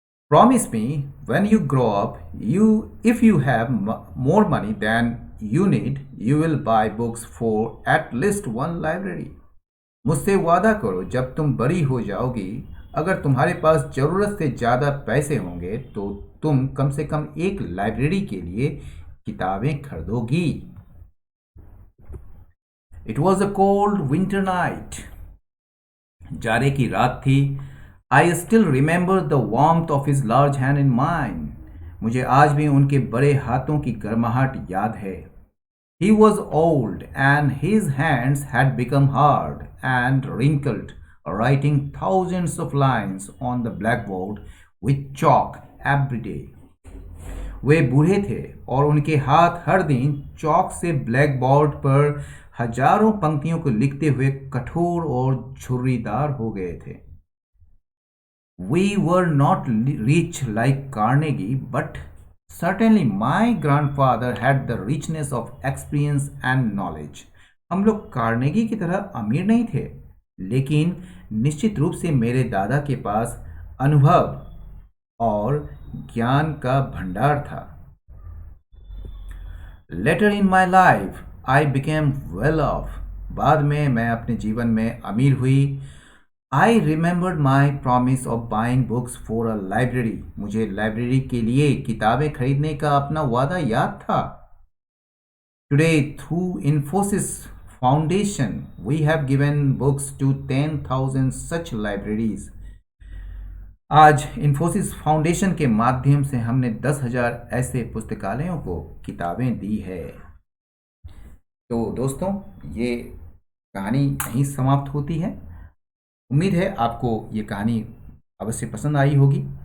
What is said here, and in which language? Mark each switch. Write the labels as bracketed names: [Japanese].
[English] Promise me when you grow up, if you have more money than you need, you will buy books for at least one library. [Hindi] मुझसे वादा करो जब तुम बड़ी हो जाओगी, अगर तुम्हारे पास जरूरत से ज्यादा पैसे होंगे तो तुम कम से कम एक लाइब्रेरी के लिए किताबें खरीदोगी। [English] It was a cold winter night. [Hindi] जाड़े की रात थी। [English] I still remember the warmth of his large hand in mine. [Hindi] मुझे आज भी उनके बड़े हाथों की गर्माहट याद है। [English] He was old and his hands had become hard and wrinkled, writing thousands of lines on the blackboard with chalk every day. [Hindi] वे बूढ़े थे और उनके हाथ हर दिन चौक से ब्लैकबोर्ड पर हजारों पंक्तियों को लिखते हुए कठोर और झुर्रीदार हो गए थे। [English] We were not rich like Carnegie, but certainly my grandfather had the richness of experience and knowledge. [Hindi] हम लोग कार्नेगी की तरह अमीर नहीं थे, लेकिन निश्चित रूप से मेरे दादा के पास अनुभव और ज्ञान का भंडार था। [English] Later in my life, I became well off. [Hindi] बाद में मैं अपने जीवन में अमीर हुई। [English] I remembered my promise of buying books for a library. [Hindi] मुझे लाइब्रेरी के लिए किताबें खरीदने का अपना वादा याद था। [English] Today, through Infosys Foundation, we have given books to 10,000 such libraries. [Hindi] आज इन्फोसिस फाउंडेशन के माध्यम से हमने 10,000 ऐसे पुस्तकालयों को किताबें दी है। तो दोस्तों, ये कहानी यहीं समाप्त होती है। उम्मीद है आपको ये कहानी अवश्य पसंद आई होगी।